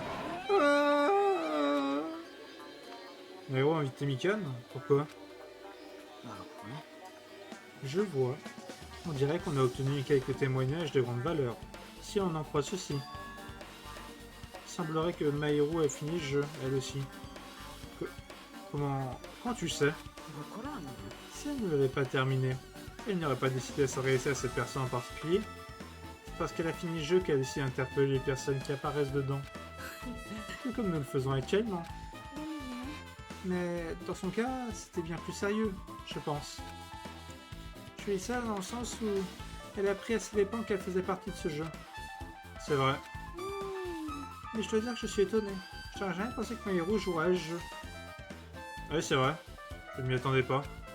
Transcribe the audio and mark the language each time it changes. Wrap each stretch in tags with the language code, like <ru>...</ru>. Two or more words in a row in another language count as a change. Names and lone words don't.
<fr>Mayuru a invité Mikan? Pourquoi? Je vois. On dirait qu'on a obtenu quelques témoignages de grande valeur. Si on en croit ceci. Il semblerait que Mayuru a fini le jeu, elle aussi. Comment tu sais?</fr> <ja>わからんの。</ja> <fr>Si elle ne l'avait pas terminé, elle n'aurait pas décidé de s'adresser à cette personne en particulier. C'est parce qu'elle a fini le jeu qu'elle a décidé d'interpeller les personnes qui apparaissent dedans. Tout comme nous le faisons actuellement.</fr> <ja>えでもね</ja> <fr>Mais dans son cas, c'était bien plus sérieux, je pense. Je dis ça dans le sens où elle a appris à ses dépens qu'elle faisait partie de ce jeu. C'est vrai. Mais je dois dire que je suis étonné. Je n'aurais jamais pensé que Mayuru jouerait à ce jeu. Oui, c'est vrai. Je ne m'y attendais pas.</fr>